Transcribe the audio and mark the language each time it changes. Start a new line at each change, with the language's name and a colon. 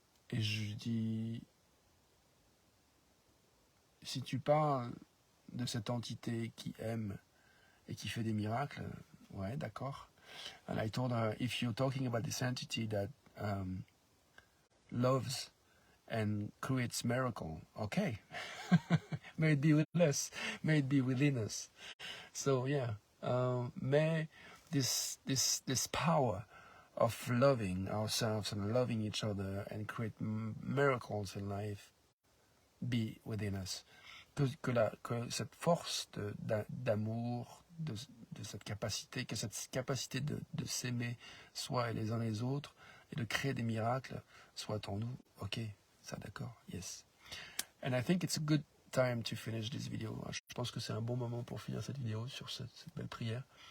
French: Et je dis, si tu parles de cette entité qui aime et qui fait des miracles, ouais, d'accord.
English: And I told her, if you're talking about this entity that loves and creates miracle, okay. May it be with us, may it be within us. So yeah, may this power of loving ourselves and loving each other and create miracles in life be within us.
French: Que cette force d'amour, de cette capacité, que cette capacité de s'aimer soi et les uns les autres et de créer des miracles soit en nous. Ok, ça d'accord, yes.
English: And I think it's a good time to finish this video.
French: Je pense que c'est un bon moment pour finir cette vidéo sur cette belle prière.